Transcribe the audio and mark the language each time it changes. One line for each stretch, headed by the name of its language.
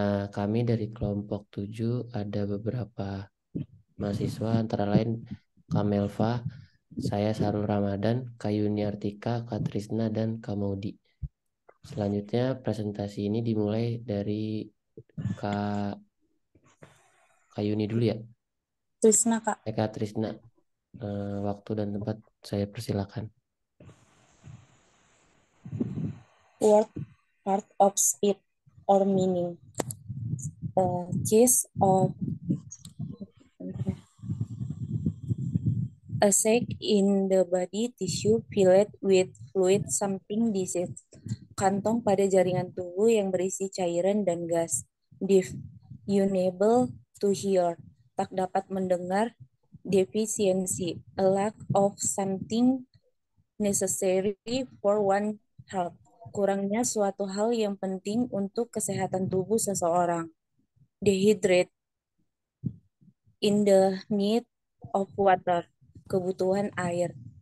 Indonesian: Kami dari kelompok 7 ada beberapa mahasiswa, antara lain Kamelva, saya Sarul Ramadan, Kayuni Artika, Katrisna, dan Kamaudi. Selanjutnya presentasi ini dimulai dari Kak Kayuni dulu ya. Trisna, Kak. Kak Trisna, waktu dan tempat saya persilakan.
English: Word, part of speech or meaning. Gist of a sac in the body tissue filled with fluid something disease.
Indonesian: Kantong pada jaringan tubuh yang berisi cairan dan gas.
English: Deaf, unable to hear.
Indonesian: Tak dapat mendengar.
English: Deficiency, a lack of something necessary for one health.
Indonesian: Kurangnya suatu hal yang penting untuk kesehatan tubuh seseorang.
English: Dehydrate, in the need of water,
Indonesian: kebutuhan air.